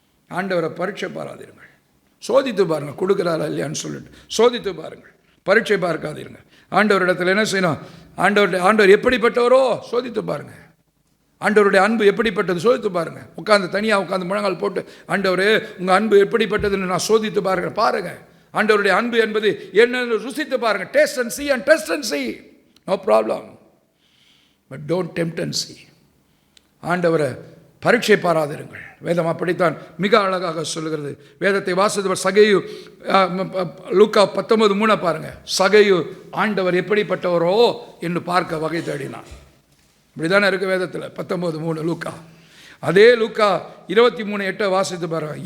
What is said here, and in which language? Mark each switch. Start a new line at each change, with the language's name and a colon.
Tamil: ஆண்டவரை பரீட்சை பாராதீர்கள், சோதித்து பாருங்கள், கொடுக்குறாரா இல்லையான்னு சொல்லிட்டு சோதித்து பாருங்கள், பரீட்சை பார்க்காதீர்கள். ஆண்டவரிடத்தில் என்ன செய்யணும்? ஆண்டவர் எப்படிப்பட்டவரோ சோதித்து பாருங்கள். ஆண்டவருடைய அன்பு எப்படிப்பட்டது சோதித்து பாருங்கள். தனியாக உட்காந்து முழங்கால் போட்டு, ஆண்டவரே உங்கள் அன்பு எப்படிப்பட்டதுன்னு நான் சோதித்து பாருங்கள். ஆண்டவருடைய அன்பு என்பது என்னன்னு ருசித்து பாருங்க.
English: Taste and see and test and see, no problem, but don't tempt and see.
Tamil: ஆண்டவரை பரீட்சை பாராதிருங்கள். வேதம் அப்படித்தான் மிக அழகாக சொல்லுகிறது. வேதத்தை வாசித்தவர் சகேயு, லூக்கா 19:3 பாருங்க. சகேயு ஆண்டவர் எப்படிப்பட்டவரோ என்று பார்க்க வகை தேடினான். இப்படிதானே இருக்கு வேதத்தில். 19:3 லூக்கா. அதே லூக்கா 23:8 வாசித்து பாருங்க.